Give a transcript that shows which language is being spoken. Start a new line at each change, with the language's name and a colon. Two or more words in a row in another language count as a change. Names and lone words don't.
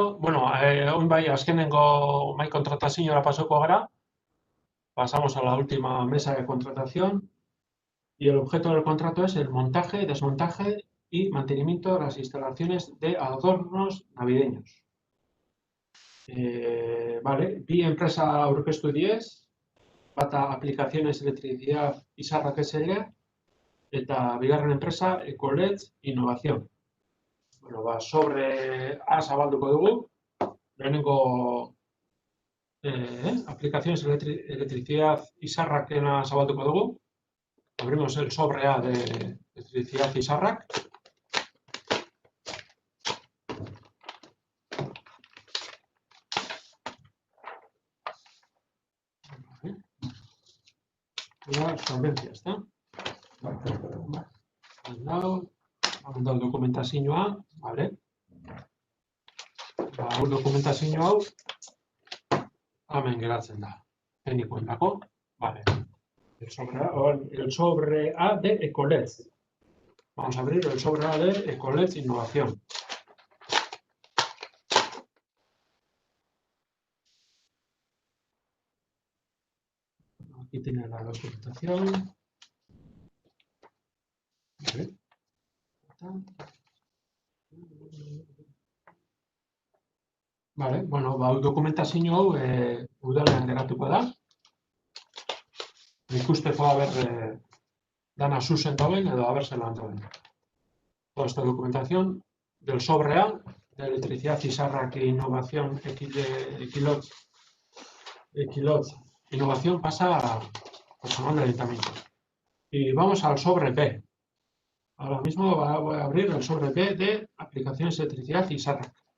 Basque: Bueno, hoy bai, azkenengo mai kontratazioa pasoko gara.
Spanish: Pasamos a la última mesa de contratación y el objeto del contrato es el montaje, desmontaje y mantenimiento de las instalaciones de adornos navideños. Vale,
Basque: bi enpresa aurkeztu diez, bata Aplicaciones Electricidad Izarrak SL eta bigarren enpresa Ecolet Innovación. Bueno, sobre A zabalduko dugu, lehenengo Aplicaciones Electricidad Izarrakena zabalduko dugu.
Spanish: Abrimos el sobre A de Electricidad Izarrak. La solvencia, ¿está?
Basque: Hau dokumentazioa, vale. Hau dokumentazio hau, hemen geratzen da. Teknikoentzako,
Spanish: vale. El sobre A de Ecolet. Vamos a abrir el sobre A de Ecolet Innovación. Aquí tiene la documentación. Vale. Vale,
Basque: bueno, dokumentazio hau udalean geratuko da. Ikusteko dana zuzen dauen edo zelan dauen.
Spanish: Toda esta documentación del sobre A de Electricidad Izarrak Innovación Equilot Innovación pasa a personal del ayuntamiento. Y vamos al sobre B. Ahora mismo voy a abrir el sobre B de Aplicaciones Electricidad Izarrak.